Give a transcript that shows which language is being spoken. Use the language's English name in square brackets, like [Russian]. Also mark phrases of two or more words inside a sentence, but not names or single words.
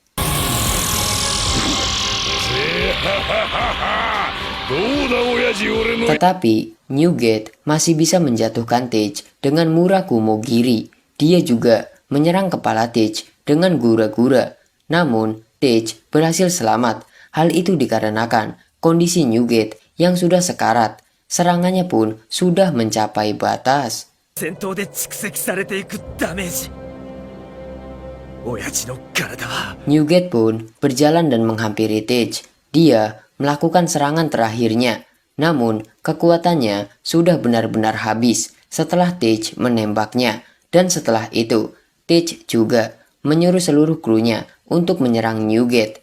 [Indonesian] Tetapi, Newgate masih bisa menjatuhkan Teach dengan Murakumo-giri. Dia juga menyerang kepala Teach dengan gura-gura. Namun, Teach berhasil selamat. Hal itu dikarenakan kondisi Newgate yang sudah sekarat. Serangannya pun sudah mencapai batas. [Japanese] 戦闘で蓄積されていくダメージ。親父の体は [Indonesian] Newgate pun berjalan dan menghampiri Tej. Dia melakukan serangan terakhirnya. Namun, kekuatannya sudah benar-benar habis setelah Tej menembaknya. Dan setelah itu, Tej juga menyuruh seluruh krunya untuk menyerang Newgate.